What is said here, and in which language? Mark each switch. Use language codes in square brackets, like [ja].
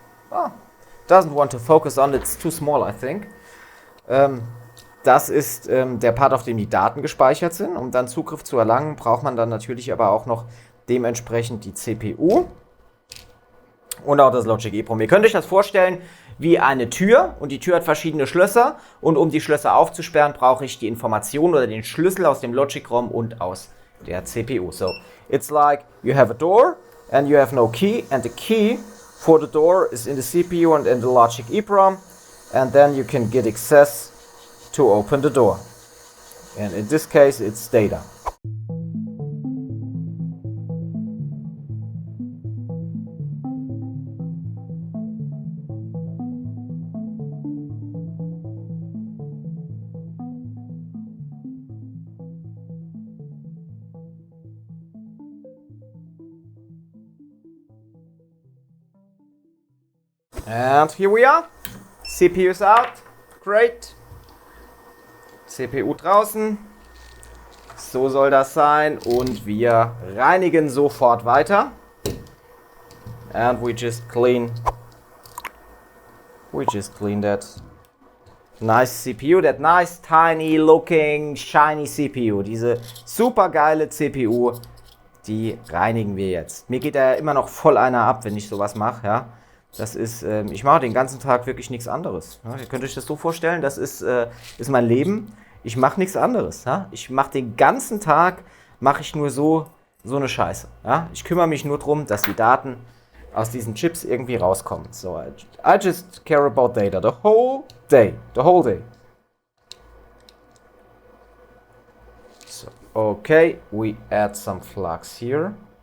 [en] Oh, doesn't want to focus on, it's too small, I think. [de] Das ist der Part, auf dem die Daten gespeichert sind. Um dann Zugriff zu erlangen, braucht man dann natürlich aber auch noch dementsprechend die CPU und auch das Logic EEPROM. Ihr könnt euch das vorstellen wie eine Tür und die Tür hat verschiedene Schlösser und um die Schlösser aufzusperren, brauche ich die Information oder den Schlüssel aus dem Logic ROM und aus der CPU. [en] So, it's like you have a door and you have no key and the key for the door is in the CPU and in the Logic EEPROM, and then you can get access to open the door. And in this case, it's data. And here we are. CPU is out. Great. [de] CPU draußen. So soll das sein. Und wir reinigen sofort weiter. And we just clean that nice CPU, that nice tiny looking shiny CPU. Diese super geile CPU, die reinigen wir jetzt. Mir geht da immer noch voll einer ab, wenn ich sowas mache, ja. Das ist, ich mache den ganzen Tag wirklich nichts anderes. Ja? Ihr könnt euch das so vorstellen, das ist mein Leben. Ich mache nichts anderes. Ja? Ich mache den ganzen Tag, mache ich nur so eine Scheiße. Ja? Ich kümmere mich nur darum, dass die Daten aus diesen Chips irgendwie rauskommen. [en] So, I just care about data the whole day. So, okay, we add some flux here.